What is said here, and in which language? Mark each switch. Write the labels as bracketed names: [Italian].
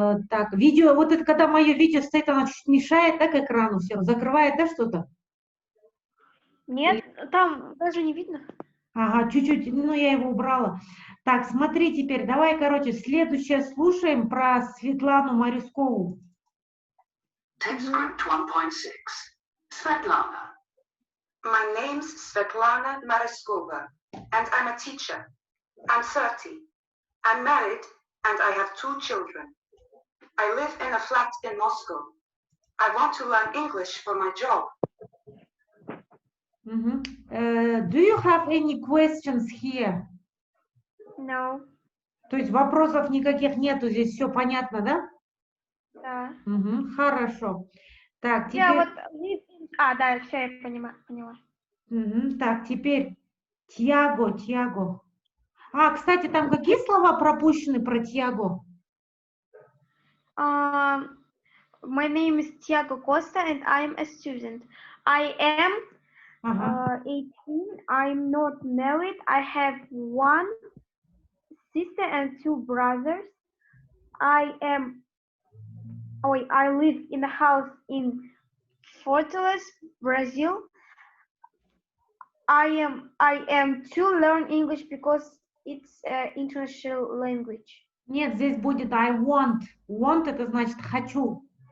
[Russian] Так, видео, вот это когда мое видео стоит, оно чуть мешает, так, экрану все, закрывает, да, что-то? Нет, там даже не видно. Ага, чуть-чуть, ну, я его убрала. Так, смотри теперь, давай, короче, следующее слушаем про Светлану Марюскову. [English] TypeScript 1.6. Svetlana. My name's Svetlana Mariskova, and I'm a teacher. I'm 30. I'm married, and I have 2 children. I live in a flat in Moscow. I want to learn English for my job. Do you have any questions here? No. [Russian] То есть вопросов никаких нету, здесь все понятно, да? Да. Хорошо. Так, теперь... Я вот... да, все, я поняла. Так, теперь Тьяго. А, кстати, там какие слова пропущены про Тьяго? [English] My name is Tiago Costa and I'm a student. I am 18. I'm not married. I have 1 sister and 2 brothers. I live in a house in Fortaleza, Brazil. I am to learn English because it's an international language. [Russian] Нет, здесь будет [English] I want. Want [Russian] это значит хочу.